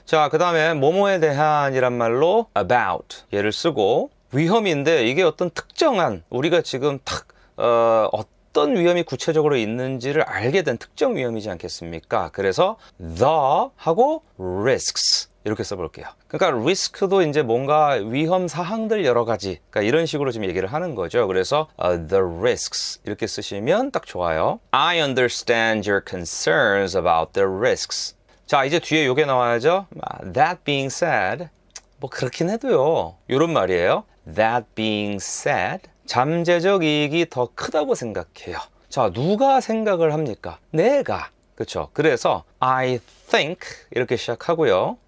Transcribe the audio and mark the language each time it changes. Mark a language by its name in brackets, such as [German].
[Korean] 자, 그 다음에 뭐뭐에 대한이란 말로 about 얘를 쓰고 위험인데 이게 어떤 특정한 우리가 지금 어떤 위험이 구체적으로 있는지를 알게 된 특정 위험이지 않겠습니까? 그래서 the 하고 risks 이렇게 써볼게요. 그러니까 risk도 이제 뭔가 위험 사항들 여러 가지 그러니까 이런 식으로 지금 얘기를 하는 거죠. 그래서 [English] the risks [Korean] 이렇게 쓰시면 딱 좋아요. [English] I understand your concerns about the risks. [Korean] 자, 이제 뒤에 요게 나와야죠. [English] That being said [Korean] 뭐 그렇긴 해도요. 이런 말이에요. [English] That being said [Korean] 잠재적 이익이 더 크다고 생각해요. 자, 누가 생각을 합니까? 내가. 그렇죠? 그래서 [English] I think [Korean] 이렇게 시작하고요.